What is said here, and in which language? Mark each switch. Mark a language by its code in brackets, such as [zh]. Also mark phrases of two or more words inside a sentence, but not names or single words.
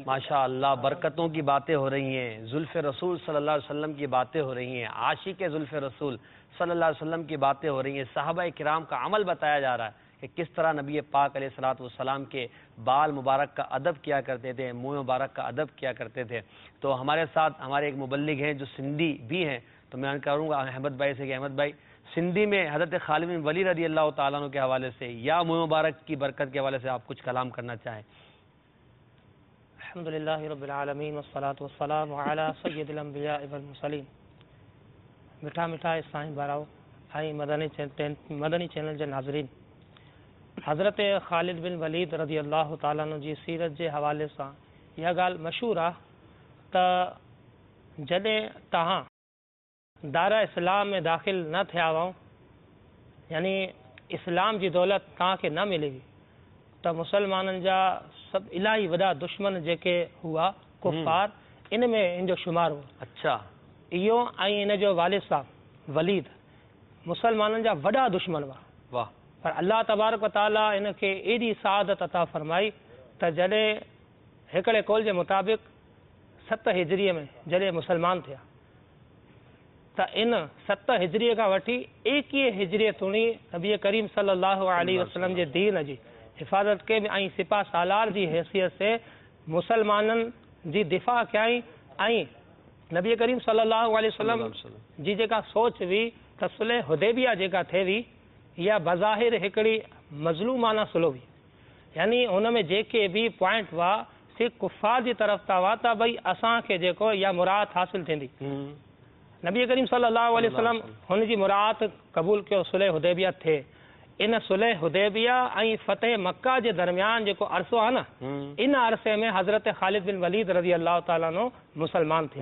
[ur] ماشاءاللہ, برکتوں کی باتیں ہو رہی ہیں, زلف رسول [ar] صلی اللہ علیہ وسلم [ur] کی باتیں ہو رہی ہیں, عاشق زلف رسول [ar] صلی اللہ علیہ وسلم [ur] کی باتیں ہو رہی ہیں, صحابہ کرام کا عمل بتایا جا رہا ہے کہ کس طرح نبی پاک [ar] علیہ السلام [ur] کے بال مبارک کا ادب کیا کرتے تھے, منہ مبارک کا ادب کیا کرتے تھے. تو ہمارے ساتھ ہمارے ایک مبلغ ہیں جو سندھی بھی ہیں, تو میں کروں گا احمد بھائی سے کہ احمد بھائی سندھی میں حضرت خالد بن ولید [ar] رضی اللہ تعالیٰ عنہ [ur] کے حوالے سے یا منہ مبارک کی برکت کے حوالے سے آپ کچھ کلام کرنا چاہیں. [ar] الحمد لله رب العالمين والصلاة والسلام على سيد الأنبياء و المرسلين. [sd] मिठा मिठा इस्लामी भाराओ ऐं मदनी चैनल जे नाज़रीन, हज़रत ख़ालिद बिन वलीद [ar] رضي الله تعالى عنه [sd] जी सीरत जे हवाले सां इहा ॻाल्हि मशहूरु आहे त जॾहिं तव्हां दायरा इस्लाम में दाख़िल न थिया हुआ, यानी इस्लाम जी दौलत तव्हांखे न मिली हुई, त मुसलमाननि जा सभु इलाही वॾा दुश्मन जेके हुआ कुफ़ार, इन में इन जो शुमार हो। अच्छा, इहो ऐं इन जो वालिद साहब वलीद मुसलमाननि जा वॾा दुश्मन हुआ। वाह। पर [ar] الله تبارك و تعالى [sd] इनखे एॾी सआदत अता फरमाई त जॾहिं हिकिड़े कौल जे मुताबिक़ 7 हिजरीअ में जॾहिं मुसलमान थिया, त इन 7 हिजरीअ खां वठी 21 हिजरीअ ताईं नबी करीम [ar] صلى الله عليه وسلم [sd] जे दीन जी हिफ़ाज़त के ऐं सिपा सालार जी हैसियत से मुसलमाननि जी दिफ़ा कयईं ऐं नबी करीम [ar] صلى الله عليه وسلم [sd] जी जेका सोच हुई त सुलह हुदैबिया जेका थिए हुई इहा बज़ाहिर हिकिड़ी मज़लूमाना सुलह हुई, यानी हुन में जेके बि पॉइंट हुआ से कुफ़ार जी तरफ़ था हुआ त भई असांखे जेको इहा मुराद हासिल थींदी। नबी करीम [ar] صلى الله عليه وسلم [sd] हुन जी मुराद क़बूल कयो, सुलह हुदैबिया थिए। इन सुलह हुदैबिया ऐं फ़तेह मक्का जे दरमियान जेको अरसो आहे न, इन अरसे में हज़रत ख़ालिद बिन वलीद [ar] رضي الله تعالى عنه [sd] मुसलमान थिया।